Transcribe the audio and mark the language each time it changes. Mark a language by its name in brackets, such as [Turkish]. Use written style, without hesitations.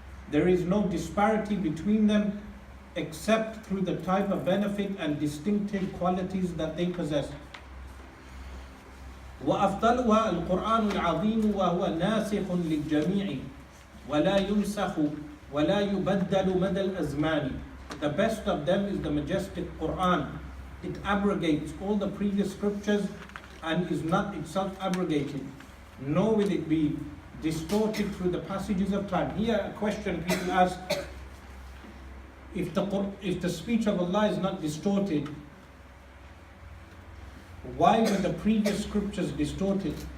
[English] There is no disparity between them except through the type of benefit and distinctive qualities that they possess. [Arabic] وأفضلها القرآن العظيم وهو ناسخ للجميع ولا ينسخ ولا يبدل مدى الأزمان. [English] The best of them is the majestic Quran. It abrogates all the previous scriptures and is not itself abrogated, nor will it be distorted through the passages of time. Here a question people ask, if the speech of Allah is not distorted, why were the previous scriptures distorted?